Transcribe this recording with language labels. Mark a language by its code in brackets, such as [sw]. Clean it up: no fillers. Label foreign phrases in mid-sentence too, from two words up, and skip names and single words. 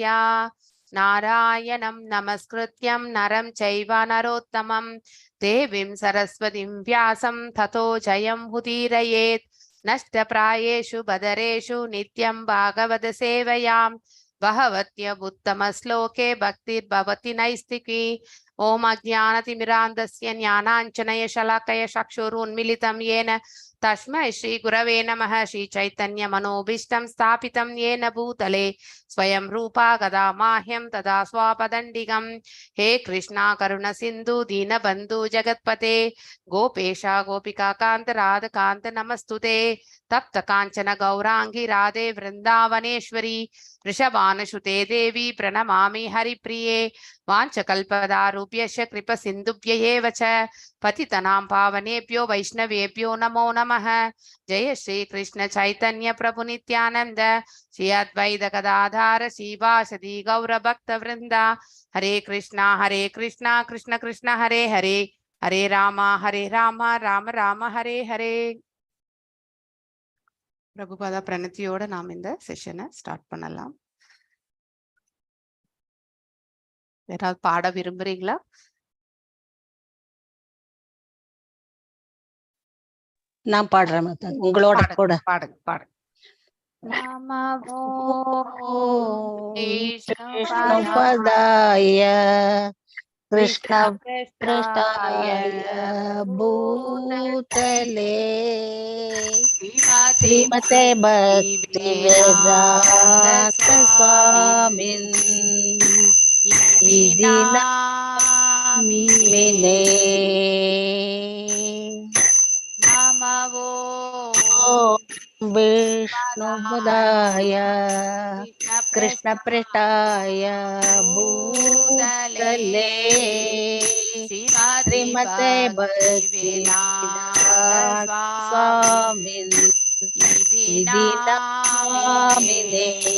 [sa] नारायणं नमस्कृत्य नरं चैव नरोत्तमं देवीं सरस्वतीं व्यासं ततो जयं उदीरयेत्. नष्टप्रायेषु अभद्रेषु नित्यं भागवत सेवया भगवति उत्तम श्लोके भक्तिर्भवति नैष्ठिकी. ॐ अज्ञानतिमिरान्धस्य ज्ञानाञ्जन शलाकया चक्षुरुन्मीलितम् येन तस्मै श्री गुरवे नमः. श्री चैतन्य मनोभीष्टं स्थापितं येन भूतले स्वयं रूपा गदा माह्यं तदा स्वापदण्डिकं. हे कृष्णा करुण सिन्धु दीनबन्धु जगत्पते गोपेशा गोपिका कान्त राधकान्त नमस्तुते. तप्त काञ्चन गौरांगी राधे वृन्दावनेश्वरी वृषभानुसुते देवी प्रणमामि हरिप्रिये. वाञ्छकल्पदारुभ्यश्च कृपसिन्धुभ्यैव च पतितनां पावनेभ्यो वैष्णवेभ्यो नमो नमः. जय श्री कृष्ण चैतन्य प्रभु नित्यानंद श्री अद्वैत गदाधार श्रीवासदि गौर भक्त वृंदा. हरे कृष्णा कृष्ण कृष्ण हरे हरे हरे राम राम राम हरे हरे. [ta] பிரபுபாதா பிரணத்தியோட நாம் இந்த செஷனை ஸ்டார்ட் பண்ணலாம். யாராவது பாட விரும்புறீங்களா? நான் பாடுறேன் மாதா, உங்களோட கூட பாடுங்க பாடுங்க. நமோ [sa] विष्णुपादाय कृष्ण प्रेष्ठाय भूतले श्रीमते भक्ति वेदान्त स्वामिन् इति नामिने. நமோ विष्णुपदाय कृष्णपृष्ठाय भूतले श्रीमते भक्तिवेदान्त स्वामिन् इति नामिने.